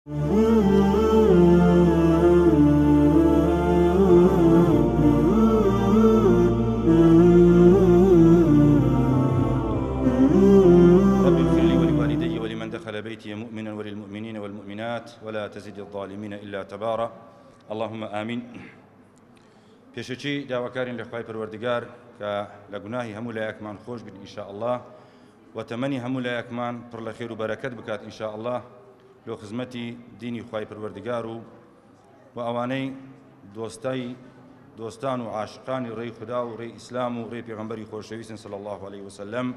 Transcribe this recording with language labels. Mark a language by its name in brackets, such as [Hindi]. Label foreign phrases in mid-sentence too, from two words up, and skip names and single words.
[Arabic] ربي اغفر لي ولوالدي ولمن دخل بيتي مؤمنا وللمؤمنين والمؤمنات ولا تزد الظالمين إلا تبارا اللهم آمين. [Central Kurdish] پێشەچی داواکارین لە خوای پەروەردگار کە لە گوناهی هەموو لایەکمان خۆش بن [Arabic] ئینشاء الله [Central Kurdish] و تەمەنی هەموو لایەکمان پڕ لە خێر و بەرەکەت بکات [Arabic] ئینشاء الله [Central Kurdish] لۆ خزمەتی دینی خوای پەروەردگار و ئەوانەی دۆستان و عاشقانی ڕێی خوددا و ڕێی ئیسلام و ڕێی پێغەمبەری خۆشەویستن [Arabic] صلی الله عليه وسلم.